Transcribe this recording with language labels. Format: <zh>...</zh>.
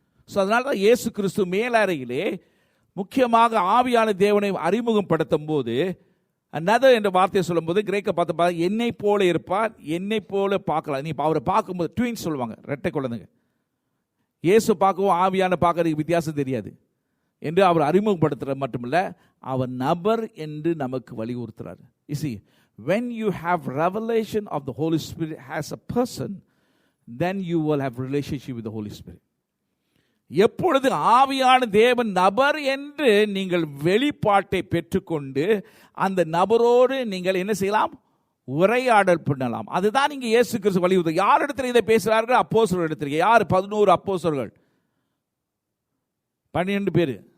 <ta>So அதனால தான் இயேசு கிறிஸ்து மேலறையிலே முக்கியமாக ஆவியான தேவனை அறிமுகப்படுத்தும் போது another என்ற வார்த்தையை சொல்லும்போது கிரேக்க பார்த்து என்னை போல இருப்பார், என்னை போல பார்க்கலாம். நீ அவரை பார்க்கும்போது ட்வின்ஸ் சொல்லுவாங்க, ரெட்டை குழந்தைங்க. இயேசு பார்க்கவும் ஆவியான பார்க்கறதுக்கு வித்தியாசம் தெரியாது என்று அவர் அறிமுகப்படுத்துறது மட்டுமில்ல, அவர் நபர் என்று நமக்கு வலியுறுத்துறாரு.</ta> <en>You see, when you have revelation of the Holy Spirit as a person, then you will have relationship with the Holy Spirit.</en> <ta>எப்பொழுது ஆவியான தேவன் நபர் என்று நீங்கள் வெளிப்பாட்டை பெற்றுக்கொண்டு அந்த நபரோடு நீங்கள் என்ன செய்யலாம்? உரையாடல் பண்ணலாம். அதுதான் நீங்க இயேசு கிறிஸ்து வலியுறுத்த. யார் இடத்துல இதை பேசுறார்கள்? அப்போஸ்தலர்கள் இடத்துல. யார்? 11 அப்போஸ்தலர்கள், 12 பேர்.</ta>